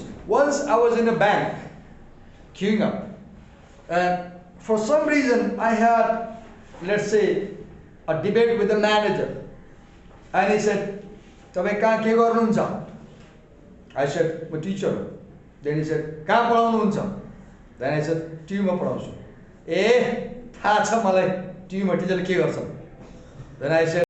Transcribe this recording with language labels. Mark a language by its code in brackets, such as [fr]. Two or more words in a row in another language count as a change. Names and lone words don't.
[en] Once I was in a bank, queuing up, and for some reason I had, let's say, a debate with the manager, and he said, [ne] "तपाईं कहाँ के गर्नुहुन्छ?" [en] I said, "I'm a teacher." Then he said, [ne] "कहाँ पढाउनुहुन्छ?" [en] Then I said, [ne] "TU मा पढाउँछु." "एह, थाहा छ मलाई, TU मा teacher ले के गर्छ?" [en] Then I said,